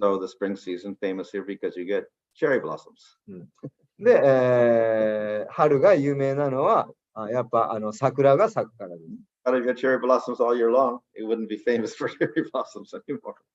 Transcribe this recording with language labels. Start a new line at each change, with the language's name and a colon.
English: So the spring season famous here because you get cherry blossoms.
Japanese: で、春が有名なのは、やっぱ桜が咲くからです。
English: But if you had cherry blossoms all year long, it wouldn't be famous for cherry blossoms anymore.